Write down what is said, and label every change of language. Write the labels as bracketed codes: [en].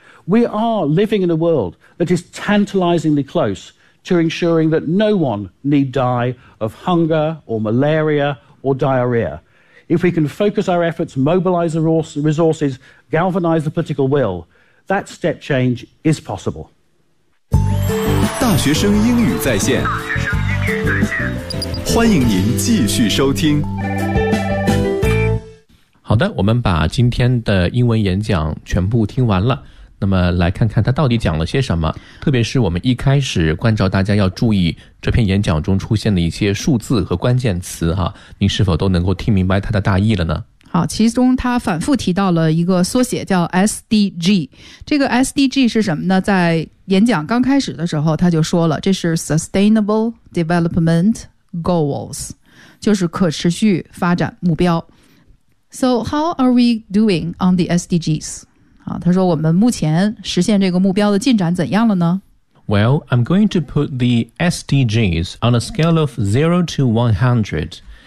[en] We are living in a world that is tantalizingly close to ensuring that no one need die of hunger or malaria or diarrhea. If we can focus our efforts, mobilize the resources, galvanize the political will, that step change is possible. [zh] 大学生英语在线，欢迎您继续收听。好的，我们把今天的英文演讲全部听完了，那么来看看他到底讲了些什么。特别是我们一开始关照大家要注意这篇演讲中出现的一些数字和关键词哈，您是否都能够听明白他的大意了呢？好，其中他反复提到了一个缩写叫 SDG。这个 SDG 是什么呢？在演讲刚开始的时候他就说了，这是 Sustainable Development Goals， 就是可持续发展目标。 [en] So how are we doing on the SDGs？ [zh] 好，他说我们目前实现这个目标的进展怎样了呢？ [en] Well, I'm going to put the SDGs on a scale of 0 to 100。